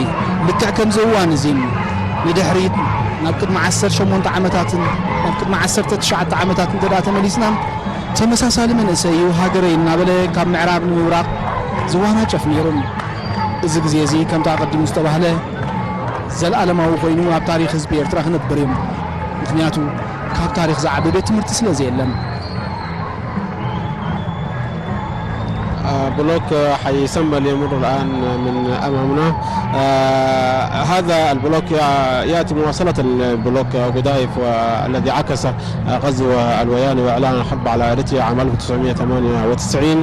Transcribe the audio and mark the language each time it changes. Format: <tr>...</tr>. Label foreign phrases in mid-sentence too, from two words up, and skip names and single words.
<ti>ልክዕ ከምዚ እዋን እዚ ንድሕሪት ናብ ቅድሚ 18 ዓመታትን ናብ ቅድሚ 19 ዓመታት እንተዳ ተመሊስና ተመሳሳሊ መንእሰይ ሃገረይ እናበለ ካብ ምዕራብ ንምብራቕ ዝዋናጨፍ ነይሩን እዚ ግዜ እዚ ከምታ ቀዲሙ ዝተባህለ ዘለኣለማዊ ኮይኑ ኣብ ታሪክ ህዝቢ ኤርትራ ክነብር እዮም። ምክንያቱ ካብ ታሪክ ዝዓበየ ቤት ትምህርቲ ስለዚ የለን።</ti> <ar>بلوك حي سمبل يمر الآن من أمامنا. هذا البلوك يأتي مواصلة البلوك قدايف الذي عكس غزو الوياني وإعلان الحرب على إريتريا عام 1998.</ar>